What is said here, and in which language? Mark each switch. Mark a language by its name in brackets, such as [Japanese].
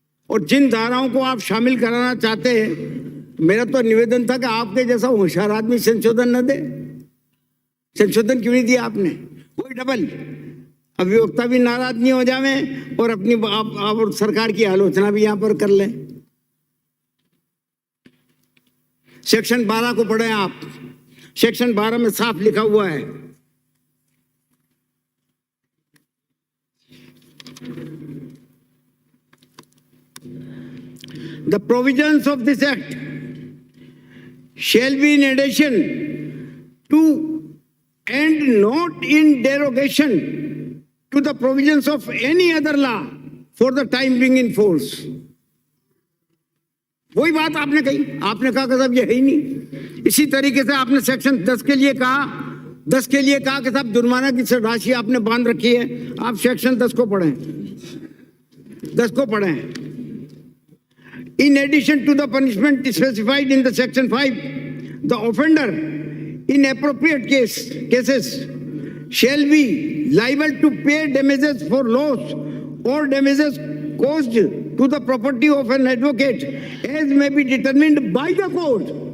[Hindi] और जिन धाराओं को आप शामिल कराना चाहते हैं, मेरा तो निवेदन था कि आपके जैसा होशियार आदमी संशोधन न दे। संशोधन क्यों नहीं दिया आपने? कोई डबल अभिवक्ता भी नाराज नहीं हो जावे और अपनी आप सरकार की आलोचना भी यहां पर कर लें। सेक्शन 12 को पढ़ें आप। सेक्शन 12 में साफ लिखा हुआ है, [English] The provisions of this act shall be in addition to and not in derogation to the provisions of any other law for the time being in force। [Hindi] वही बात आपने कही, आपने कहा कि साहब ये है ही नहीं। इसी तरीके से आपने सेक्शन 10 के लिए कहा कि साहब जुर्माना की राशि आपने बांध रखी है। आप सेक्शन 10 को पढ़ें, 10 को पढ़ें। [English] In addition to the punishment specified in the section 5, the offender in appropriate cases shall be liable to pay damages for loss or damages caused to the property of an advocate as may be determined by the court।